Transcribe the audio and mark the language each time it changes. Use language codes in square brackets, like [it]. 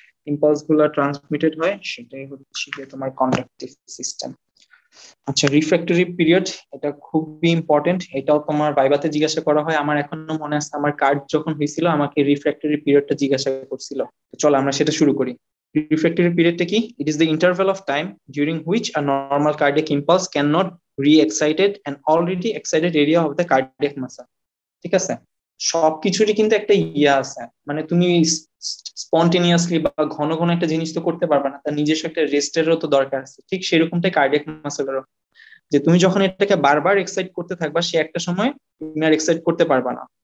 [bn] Impulse গুলা transmitted হয়, সেটাই হচ্ছে যে তোমার কন্ডাকটিভ সিস্টেম। আচ্ছা, রিফ্র্যাক্টরি পিরিয়ড, এটা খুবই ইম্পর্টেন্ট, এটাও তোমার ভাইভাতে জিজ্ঞাসা করা হয়। আমার এখনো মনে আছে, আমার কার্ড যখন হয়েছিল আমাকে রিফ্র্যাক্টরি পিরিয়ডটা জিজ্ঞাসা করছিল। চলো আমরা সেটা শুরু করি। Refractory period কি? [en] It is the interval of time during which a normal cardiac impulse cannot re-excited an already excited area of the cardiac muscle. [bn] ঠিক আছে, সবকিছুরই কিন্তু একটা ইয়া আছে, মানে তুমি স্পন্টেনিয়াসলি বা ঘন ঘন একটা জিনিস তো করতে পারবে না, তার নিজস্ব একটা রেস্টেরও তো দরকার আছে। ঠিক সেরকমটাই কার্ডিয়াক মাসেলেরও, যে তুমি যখন এটাকে বারবার এক্সাইট করতে থাকবা, সে একটা সময় তুমি আর এক্সাইট করতে পারবা না।